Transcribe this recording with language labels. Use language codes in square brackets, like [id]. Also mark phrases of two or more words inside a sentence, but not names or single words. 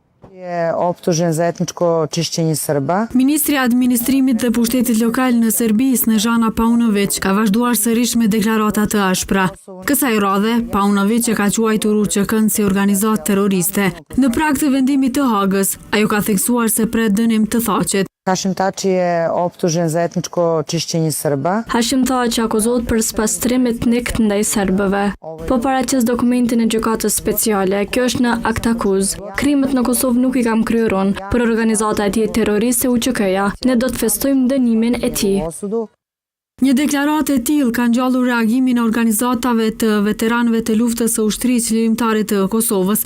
[sr] Je optužen za etničko čišćenje Srba. [sq] Ministri i Administrimit dhe Pushtetit Lokal në Serbi, Snežana Paunović, ka vazhduar sërish me deklarata të ashpra. Kësaj radhe, Paunović e ka quajtur UÇK-n si organizatë terroriste. Në prag të vendimit të Hagës, ajo ka theksuar se pret dënim të Thaçit. [sr] Hashim Thaçi je optužen za etničko čišćenje Srba. [sq] Hashim Thaçi akuzohet për spastrim etnik ndaj serbëve. Po paraqes dokumentin e gjykatës speciale, kjo është në akt akuz. Krimet në Kosovë nuk i kam kryer unë, për organizata e tij terroriste UÇK-ja. Ne do të festojmë dënimin e tij. Një deklaratë e tillë ka ngjallur reagimin e organizatave të veteranëve të luftës së ushtrisë ligjërimtare të Kosovës.